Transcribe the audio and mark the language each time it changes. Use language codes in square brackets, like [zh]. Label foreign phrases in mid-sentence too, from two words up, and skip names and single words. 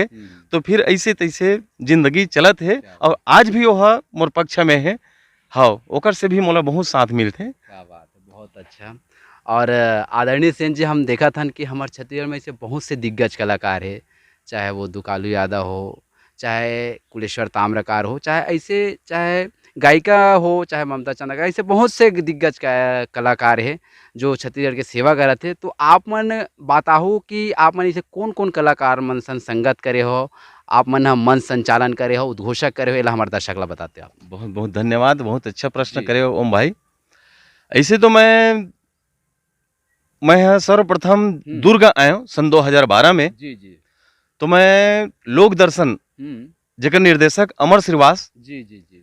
[hne] हुँ। तो फिर ऐसे तैसे जिंदगी चलत है, क्या और बात! आज भी वह मोर पक्ष में है। हाँ, ओकर से भी मोला बहुत साथ मिलते। क्या बात है, बहुत अच्छा। और आदरणीय सेन जी, हम देखा था कि हमारे छत्तीसगढ़ में ऐसे बहुत से दिग्गज कलाकार है, चाहे वो दुकालू यादव हो, चाहे कुलेश्वर ताम्रकार हो, चाहे गायिका हो, चाहे ममता चंद्रकर, ऐसे बहुत से दिग्गज कलाकार है जो छत्तीसगढ़ के सेवा करत थे। तो आप मन बताहु कि आप मन ऐसे कौन कौन कलाकार मन संग संगत करे हो, आप मन ह मंच संचालन करे हो, उद्घोषक करे हो, एला हमारे दर्शक ला बताते आप। बहुत बहुत धन्यवाद, बहुत अच्छा प्रश्न जी। करे हो ओम भाई। ऐसे तो मैं यहाँ सर्वप्रथम हुँ। दुर्ग आया हूँ सन 2012 में। जी, जी। तो मैं लोक दर्शन हुँ। जेकर निर्देशक अमर श्रीवास जी, जी, जी।